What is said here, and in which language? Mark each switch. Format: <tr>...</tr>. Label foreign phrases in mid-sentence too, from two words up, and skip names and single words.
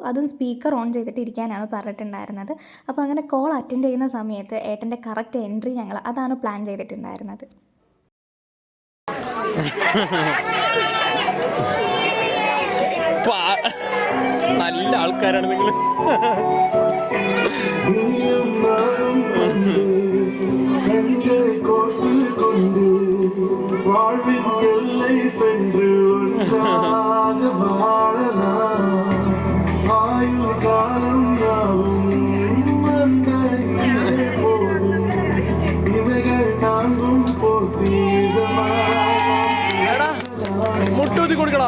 <ml>അതും</ml> <en>speaker on</en> <ml>ചെയ്തിട്ട് ഇരിക്കാനാണ് പറഞ്ഞിട്ടുണ്ടായിരുന്നത്. അപ്പോൾ അങ്ങനെ</ml> <en>call attend</en> <ml>ചെയ്യുന്ന സമയത്ത് ഏട്ടൻ്റെ</ml> <en>correct entry</en> <ml>ഞങ്ങൾ അതാണ് പ്ലാൻ ചെയ്തിട്ടുണ്ടായിരുന്നത്. നല്ല ആൾക്കാരാണ് നിങ്ങൾ.</ml> <ta>வாழ்வின் எல்லை சென்று ஒன்றாக வாழலாம். ஆயுள் காலம் யாவும் அந்த போதும் இவைகள் நான்கும்</ta> <ml>മുട്ടൂത്തി കൊടുക്കടാ.</ml>